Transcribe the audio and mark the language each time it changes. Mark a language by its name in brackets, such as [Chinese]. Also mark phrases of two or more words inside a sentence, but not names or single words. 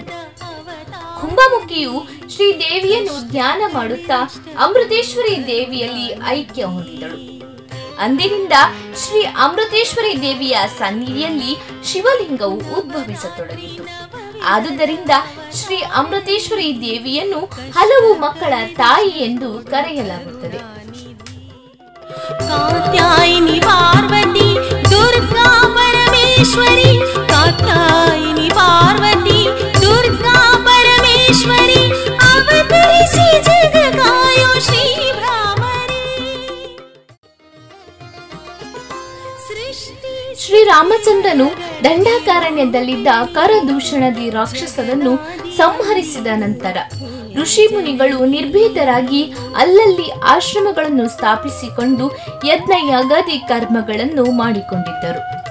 [Kannada] ಕುಂಭಮುಖಿಯು ಶ್ರೀದೇವಿಯನ್ನು ಧ್ಯಾನ ಮಾಡುತ್ತಾ ಅಮೃತೇಶ್ವರಿ ದೇವಿಯಲ್ಲಿ ಐಕ್ಯ ಹೊಂದಿದಳು. ಅಂದಿನಿಂದ ಶ್ರೀ ಅಮೃತೇಶ್ವರಿ ದೇವಿಯ ಸನ್ನಿಧಿಯಲ್ಲಿ ಶಿವಲಿಂಗವು ಉದ್ಭವಿಸತೊಡಗಿತು. ಆದುದರಿಂದ ಶ್ರೀ ಅಮೃತೇಶ್ವರಿ ದೇವಿಯನ್ನು ಹಲವು ಮಕ್ಕಳ ತಾಯಿ ಎಂದು ಕರೆಯಲಾಗುತ್ತದೆ. ಕಾತ್ಯಾಯನಿ ಪಾರ್ವತಿ ದುರ್ಗಾ ಪರಮೇಶ್ವರಿ ಕಾತ್ಯಾಯನಿ ಪಾರ್ವತಿ ದುರ್ಗಾ ಪರಮೇಶ್ವರಿ ಅವತರಿಸಿ ಜಗ ಕಾಯೋ ಶ್ರೀ ಭ್ರಾಮರಿ. ಶ್ರೀರಾಮಚಂದ್ರನು ದಂಡಕಾರಣ್ಯದಲ್ಲಿದ್ದ ಕರದೂಷಣದಿ ರಾಕ್ಷಸರನ್ನು ಸಂಹರಿಸಿದ ನಂತರ ಋಷಿ ಮುನಿಗಳು ನಿರ್ಭೀತರಾಗಿ ಅಲ್ಲಲ್ಲಿ ಆಶ್ರಮಗಳನ್ನು ಸ್ಥಾಪಿಸಿಕೊಂಡು ಯಜ್ಞ ಯಾಗಾದಿ ಕರ್ಮಗಳನ್ನು ಮಾಡಿಕೊಂಡಿದ್ದರು.